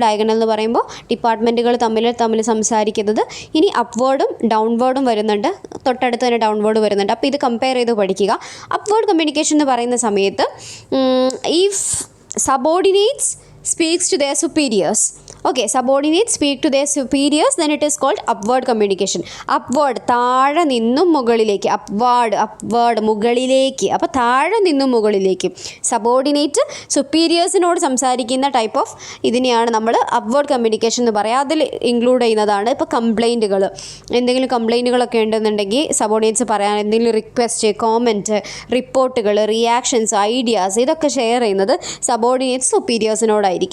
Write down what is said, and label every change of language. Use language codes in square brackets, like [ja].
[ml] Diagonal എന്ന് പറയുമ്പോൾ ഡിപ്പാർട്ട്മെൻറ്റുകൾ തമ്മിൽ സംസാരിക്കുന്നത്. ഇനി അപ്വേർഡും ഡൗൺവേർഡും വരുന്നുണ്ട്, തൊട്ടടുത്ത് തന്നെ ഡൗൺവേർഡ് വരുന്നുണ്ട്. അപ്പോൾ ഇത് കമ്പയർ ചെയ്ത് പഠിക്കുക. അപ്വേർഡ് കമ്മ്യൂണിക്കേഷൻ എന്ന് പറയുന്ന സമയത്ത് [en] If subordinates speaks to their superiors. Okay, subordinates speak to their superiors, then it is called upward communication. [ml] Upward, താഴെ നിന്നും മുകളിലേക്ക്, upward മുകളിലേക്ക്. അപ്പോൾ താഴെ നിന്നും മുകളിലേക്ക് സബോർഡിനേറ്റ് സുപ്പീരിയേഴ്സിനോട് സംസാരിക്കുന്ന ടൈപ്പ് ഓഫ് ഇതിനെയാണ് നമ്മൾ അപ്വേർഡ് കമ്മ്യൂണിക്കേഷൻ എന്ന് പറയുക. അതിൽ ഇൻക്ലൂഡ് ചെയ്യുന്നതാണ് ഇപ്പോൾ കംപ്ലൈൻറ്റുകൾ. എന്തെങ്കിലും കംപ്ലൈൻറ്റുകളൊക്കെ ഉണ്ടെന്നുണ്ടെങ്കിൽ സബോർഡിനേറ്റ്സ് പറയാൻ, എന്തെങ്കിലും റിക്വസ്റ്റ്, കോമെൻറ്റ്, റിപ്പോർട്ടുകൾ, റിയാക്ഷൻസ്, ഐഡിയാസ്, ഇതൊക്കെ ഷെയർ ചെയ്യുന്നത് സബോർഡിനേറ്റ്സ് സുപ്പീരിയേഴ്സിനോടായിരിക്കും.